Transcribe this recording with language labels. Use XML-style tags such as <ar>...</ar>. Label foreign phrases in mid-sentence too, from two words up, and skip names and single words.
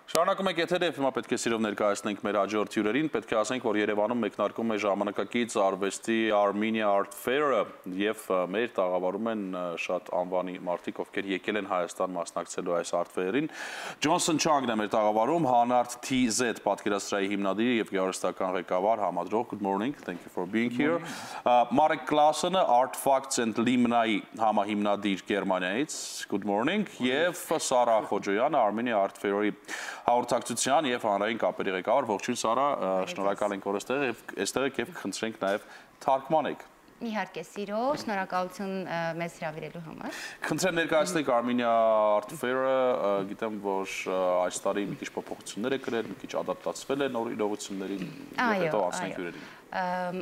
<hy>Շարունակում ենք եթերը և հիմա պետք է սիրով ներկայացնենք մեր հաջորդ հյուրերին, պետք է ասենք, որ Երևանում մեկնարկում է ժամանակակից արվեստի Armenia Art Fair-ը և մեր տաղավարում են շատ անվանի մարդիկ, ովքեր եկել են Հայաստան մասնակցելու այս Art Fair-ին։ Ջոնսոն Չանգն է մեր տաղավարում, Հանարտ TZ պատկերասրահի հիմնադիր և գեղարվեստական ղեկավար, համադրող,</hy> <en>good morning, thank you for being here։</en> <hy>Մարեկ Կլաասենը Art Facts and Limnայի համահիմնադիր Գերմանիայից,</hy> <en>good morning,</en> <hy>և Սառա Խոջոյանը Armenia Art Fair-ի հաղորդակցության և հանրային կապերի ղեկավար, ողջույն Սառա, շնորհակալ ենք, որ այստեղ եք և կխնդրենք նաև թարգմանեք։ Իհարկե, սիրով, շնորհակալություն մեզ հրավիրելու համար։ Խնդրեմ ներկայացնեք Armenia Art Fair-ը, գիտեմ, որ այս տարի մի քիչ փոփոխություններ է կրել, մի քիչ ադապտացվել է նոր իրողություններին, և հետո անցնենք հյուրերին։</hy>